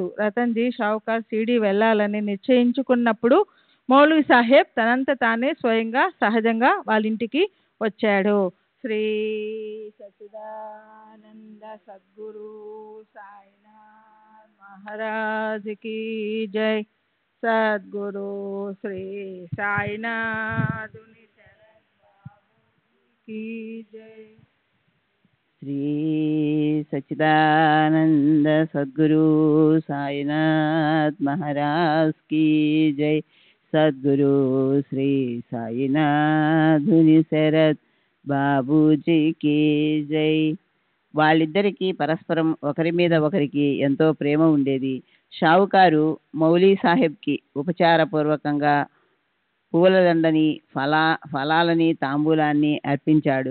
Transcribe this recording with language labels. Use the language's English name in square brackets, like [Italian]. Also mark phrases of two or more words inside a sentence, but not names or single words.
[Telugu] రతన్జీ షావుకార్ షిరిడి వెళ్ళాలని నిశ్చయించుకున్నప్పుడు మౌలవి సాహెబ్ తనంత తానే స్వయంగా సహజంగా వాళ్ళ ఇంటికి వచ్చాడు. శ్రీ సచిదానంద సద్గురు సాయినాథ్ మహారాజ్ కి జై. సద్గురు శ్రీ సాయినాథుని [Hindi] की जय. श्री सच्चिदानंद सद्गुरु साईनाथ महाराज की जय. [Telugu] सद्गुरु श्री సాయినాథుని శరత్ బాబూజీకి జై. వాళ్ళిద్దరికీ పరస్పరం ఒకరి మీద ఒకరికి ఎంతో ప్రేమ ఉండేది. షావుకారు మౌలీ సాహెబ్కి ఉపచారపూర్వకంగా పూలదండని ఫలాలని తాంబూలాన్ని అర్పించాడు.